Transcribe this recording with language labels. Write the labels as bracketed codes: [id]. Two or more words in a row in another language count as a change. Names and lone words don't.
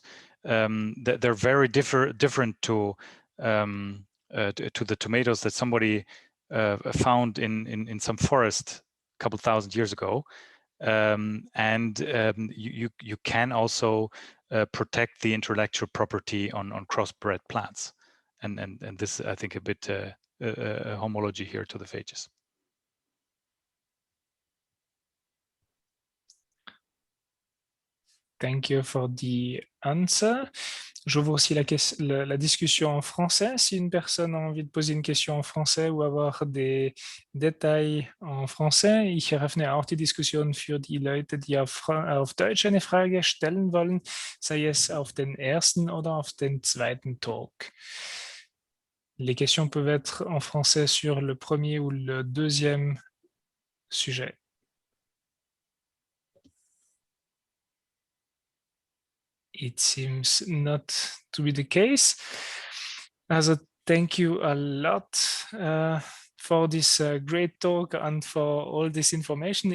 [en] They're very different to the tomatoes that somebody found in some forest a couple thousand years ago, and you can also protect the intellectual property on crossbred plants, and this I think a bit homology here to the phages. Thank you for the answer. [fr] J'ouvre aussi la discussion en français. Si une personne a envie de poser une question en français ou avoir des Détails en français, [de] ich eröffne auch die Diskussion für die Leute, die auf Deutsch eine Frage stellen wollen, sei es auf den ersten oder auf den zweiten Talk. [fr] Les questions peuvent être en français sur le premier ou le deuxième sujet. [en] It seems not to be the case. Also, thank you a lot for this great talk and for all this information.